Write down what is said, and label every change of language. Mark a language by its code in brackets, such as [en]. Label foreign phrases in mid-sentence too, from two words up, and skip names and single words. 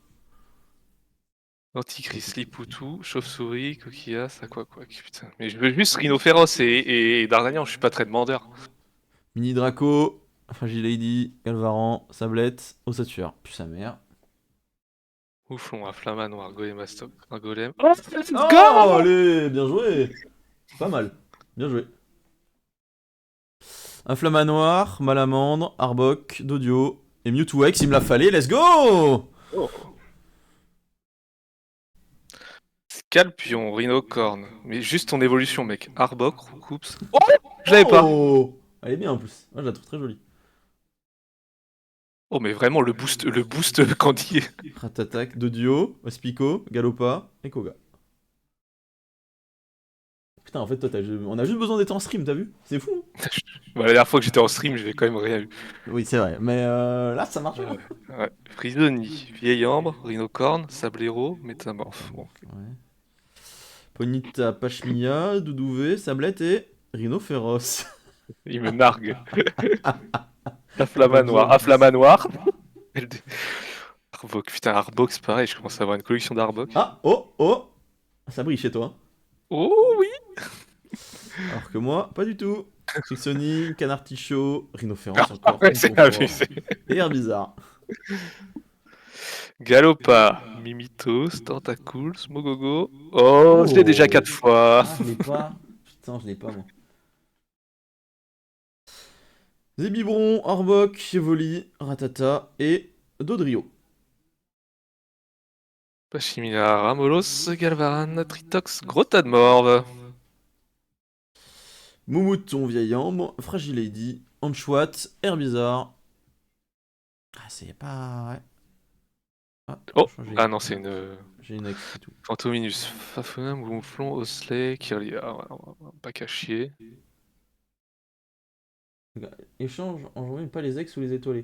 [fr] Antichrist, Lipoutou, Chauve-souris, Coquillas, Aquaquack, putain. Mais je veux juste Rhinophéros et Dardanian, je suis pas très demandeur. Mini Draco, Fragile Lady, Galvaran, Sablette, Ossature. Puis sa mère. Ouflon, un Flamanoir, Golemastok, un Golem. Oh, [en] let's go! [fr] allez, bien joué. Pas mal, bien joué. Un Flamanoir, Malamandre, Arbok, Dodio et Mewtwo X, il me l'a fallu, [en] let's go! [fr] Oh. Scalpion, Rhinocorn. Mais juste ton évolution, mec. Arbok, Roucoups. Oh! Je l'avais pas! Elle est bien en plus, moi je la trouve très jolie. Oh, mais vraiment, le boost Candy. Ratatak, Dodio, Ospico, Galopa et Koga. Putain, en fait, toi, on a juste besoin d'être en stream, t'as vu? C'est fou. Bah, la dernière fois que j'étais en stream, j'avais quand même rien eu. Oui, c'est vrai, mais là, ça marche bien. Ouais. Frisoni, Vieil Ambre, Rhinocorn, Sablero, Métamorphe. Bon, okay. Ouais. Ponita, Pachmia, Doudouvé, Sablette et Rhinophéros. Il me nargue. Afflamanoir. Afflamanoir. Arbok, putain, Arbok, c'est pareil, je commence à avoir une collection d'Arbok. Ah, oh! Ça brille chez toi. Oh oui! Alors que moi, pas du tout. Frixoni, Canartichaud, Rhinophéros encore, Ouais, c'est Oncophore abusé. et Herbizarre. Galopa, Mimitos, Tentacools, Mogogo. Oh, je l'ai déjà 4 Oh! fois. Ah, je l'ai pas. Putain, je l'ai pas, moi. Zébibron, Arbok, Chevoli, Ratata et Dodrio. Pachimina, Ramolos, Galvaran, Tritox, Grotadmorve. Moumouton, Vieil Ambre, Fragilady, Anchouat, Herbizarre. Ah, c'est pas. Ouais. Ah, Oh, je crois que ah non, c'est une j'ai une ex, c'est tout. Fantominus, Fafonum, Gonflon, Osley, Kirlia. Ouais, pas qu'à chier. Échange, enjoint pas les ex ou les étoilés.